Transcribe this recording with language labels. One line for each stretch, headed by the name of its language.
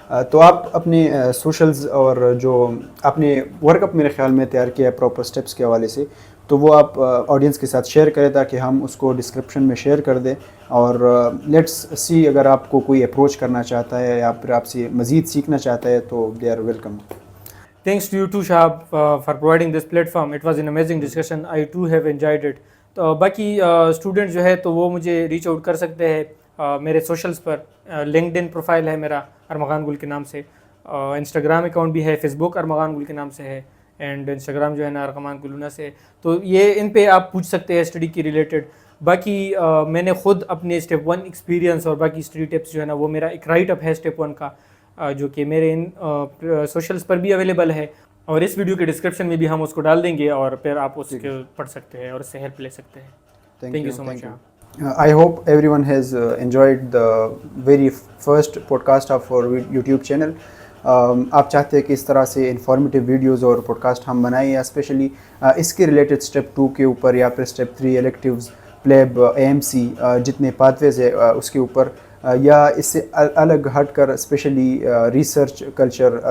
Urdu: تو آپ اپنے سوشلز اور جو آپ نے ورک اپ میرے خیال میں تیار کیا ہے پراپر اسٹیپس کے حوالے سے, تو وہ آپ آڈینس کے ساتھ شیئر کریں تاکہ ہم اس کو ڈسکرپشن میں شیئر کر دیں. اور
English: let's see
Urdu: اگر آپ کو کوئی اپروچ کرنا چاہتا ہے یا پھر آپ سے مزید سیکھنا چاہتا ہے تو
English: They are welcome. Thanks to you too, Shahab, for providing this platform. It was an amazing discussion. I too have enjoyed it.
Urdu: تو باقی اسٹوڈنٹ جو ہے تو وہ مجھے ریچ آؤٹ کر سکتے ہیں میرے سوشلز پر. لنکڈ ان پروفائل ہے میرا ارمغان گل کے نام سے, انسٹاگرام اکاؤنٹ بھی ہے, فیس بک ارمغان گل کے نام سے ہے, اینڈ انسٹاگرام جو ہے نا ارمغان گلونا سے. تو یہ ان پہ آپ پوچھ سکتے ہیں اسٹڈی کی ریلیٹڈ. باقی میں نے خود اپنے اسٹیپ 1 ایکسپیرینس اور باقی اسٹڈی ٹپس جو ہے نا وہ میرا ایک رائٹ اپ ہے اسٹیپ 1 کا, جو کہ میرے ان سوشلز پر بھی اویلیبل ہے, اور اس ویڈیو کے ڈسکرپشن میں بھی ہم اس کو ڈال دیں گے, اور پھر آپ اس کے پڑھ سکتے ہیں اور اس سے ہیلپ لے سکتے ہیں.
English: Thank you so much. I hope everyone has enjoyed the very first podcast of our YouTube channel.
Urdu: آپ چاہتے ہیں کہ اس طرح سے انفارمیٹیو ویڈیوز اور پوڈ کاسٹ ہم بنائیں, یا اسپیشلی اس کے ریلیٹڈ اسٹیپ 2 کے اوپر, یا پھر اسٹیپ 3 الیکٹیوز, پلیب, AMC, جتنے پاتھ ویز ہے اس کے اوپر, یا اس سے الگ ہٹ کر اسپیشلی ریسرچ کلچر.